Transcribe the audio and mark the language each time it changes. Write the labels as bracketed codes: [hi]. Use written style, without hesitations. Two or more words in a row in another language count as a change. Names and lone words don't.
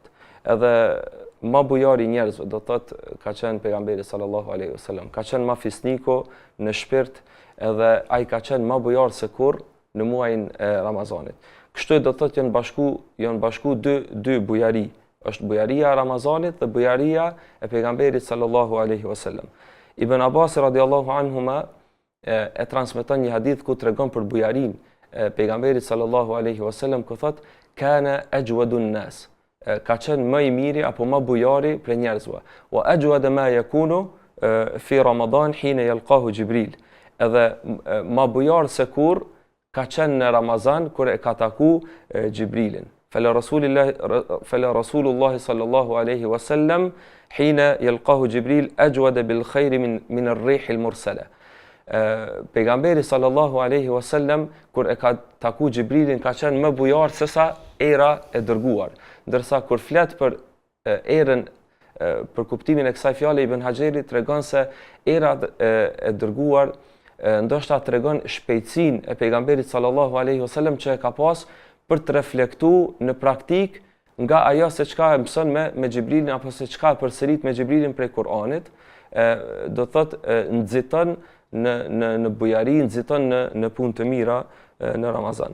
[sq] Edhe ma bujari njerëzve, do thotë ka qenë pejgamberi [ar] صلى الله عليه وسلم, [sq] ka qenë ma fisniko në shpirt, edhe ai ka qenë ma bujar se kur në muajin e Ramazanit. Kështu do thotë janë bashku dy bujari. Është bujaria e Ramazanit dhe bujaria e pejgamberit [ar] صلى الله عليه وسلم. [sq] Ibn Abbas [ar] رضي الله عنهما [sq] e transmeton një hadith ku tregon për bujarin e pejgamberit [ar] صلى الله عليه وسلم, [sq] ku thotë [ar] كان أجود الناس, [sq] ka qenë më i miri apo më bujari për njerëzve. [ar] وأجود ما يكون في رمضان حين يلقاه جبريل. [sq] Edhe më bujar se kur ka qenë në Ramazan kur e ka taku Gjibrilin. [ar] فكان رسول الله صلى الله عليه وسلم حين يلقاه جبريل أجود بالخير من الريح المرسلة. [sq] Pejgamberi [ar] صلى الله عليه وسلم [sq] kur e ka taku Gjibrilin ka qenë më bujar se sa era e dërguar. Ndërsa kur flet për erën për kuptimin e kësaj fjale, Ibn Hajeri tregon se era e dërguar ndoshta tregon shpejtësinë e pejgamberit [ar] صلى الله عليه وسلم [sq] që e ka pas për të reflektuar në praktik nga ajo se çka e mëson me Gjibrilin apo se çka përsërit me Gjibrilin prej Kur'anit, do thotë nxiton në bujari, nxiton në punë të mira në Ramazan.